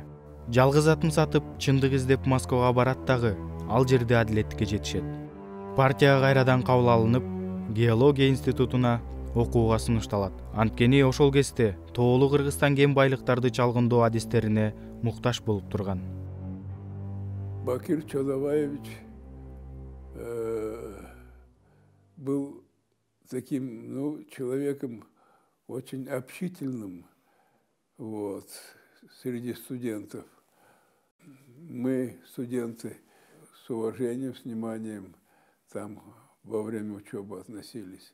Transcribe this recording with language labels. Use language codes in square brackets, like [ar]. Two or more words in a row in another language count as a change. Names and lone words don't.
[ky] Жалгыз атын сатып, чындык издеп Москвага барат дагы, ал жерде адилеттикке жетишет. Партияга кайрадан кабыл алынып, геология институтуна окууга сунушталат. Анткени ошол кезде тоолуу Кыргызстан кен байлыктарды чалгындоо адистерине муктаж болуп турган. [ru] Бакир Чодобаевич был таким, человеком очень общительным, среди студентов. Мы, студенты, с уважением, с вниманием там во время учебы относились.